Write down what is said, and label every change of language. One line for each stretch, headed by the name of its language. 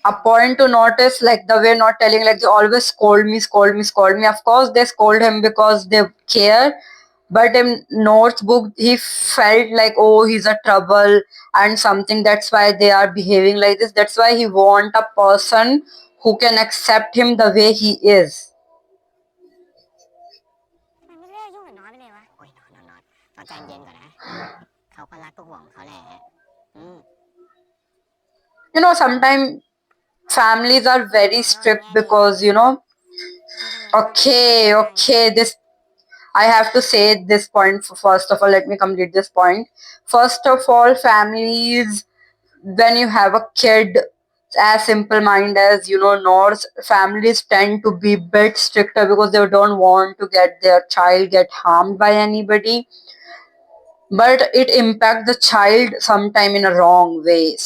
English: A point to notice, like the way not telling, like they always scold me, scold me, scold me. Of course, they scold him because they care. But in North's book, he felt like, oh, he's a trouble and something. That's why they are behaving like this. That's why he want a person who can accept him the way he is.
Thai: มันไม่เลิกยุ่งกับน้อยไปเลยวะโอ้ยน้อยใจเย็นก่อนนะเขาก็รักก็ห่วงเขาแหละ
English: Sometimes families are very strict because, okay, this I have to say this point. First of all, let me complete this point. First of all, families, when you have a kid as simple mind as North, families tend to be bit stricter because they don't want to get their child get harmed by anybody, but it impacts the child sometime in a wrong way.